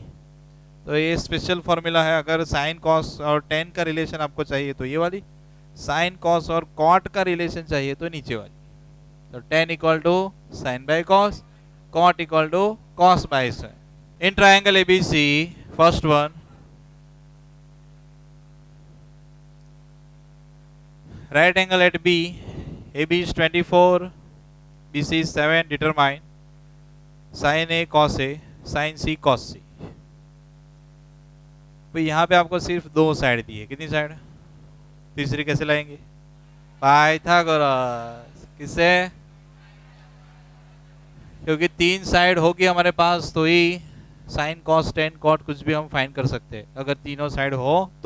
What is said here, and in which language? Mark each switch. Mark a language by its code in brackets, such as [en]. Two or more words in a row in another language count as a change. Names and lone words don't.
[hi] तो ये [en] special formula [hi] है। अगर [en] sine cos [hi] और टेन का रिलेशन आपको चाहिए तो ये वाली, [en] sine cos [hi] और कॉट का रिलेशन चाहिए तो नीचे वाली। [en] तो tan equal to sine by cos, cot equal to cos by sine. in triangle ABC, first one, right angle at B, AB is 24, BC is 7, determine sin A cos A, sin C cos C। [hi] तो यहाँ पे आपको सिर्फ दो साइड दी है, कितनी साइड? तीसरी कैसे लाएंगे? पाइथागोरस। किससे? क्योंकि तीन साइड होगी हमारे पास तो ही [en] sine cos tan cot [hi] कुछ भी हम फाइंड कर सकते हैं, अगर तीनों साइड हो तो।